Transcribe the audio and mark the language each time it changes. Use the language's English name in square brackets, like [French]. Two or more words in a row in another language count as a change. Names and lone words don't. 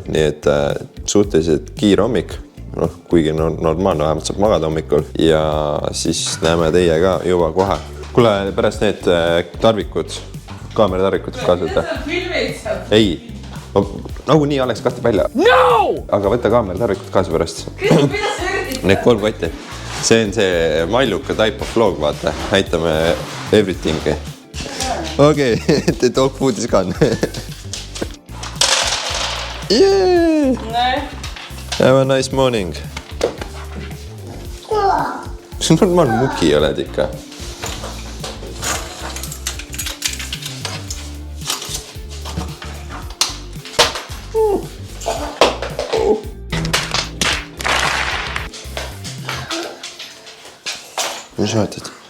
[Estonian] Nii et suhteliselt kiire hommik, kuigi normaalne, vähemalt saab magada hommikul ja siis näeme teie ka juba kohe. Kuule, pärast need tarvikud, kaameratarvikud kaasa võtta. Ei, nagu nii Alex kastab välja. No! Aga võtta kaameratarvikud kaasa pärast. Need 3 kotti. See on see malluka [English] type of vlog, [Estonian] vaata. Näitame everything. [English] Okei, the dog food is gone. Yeah! Have a nice morning. [Estonian] See on normaalne muki oled ikka. Mis vaatad?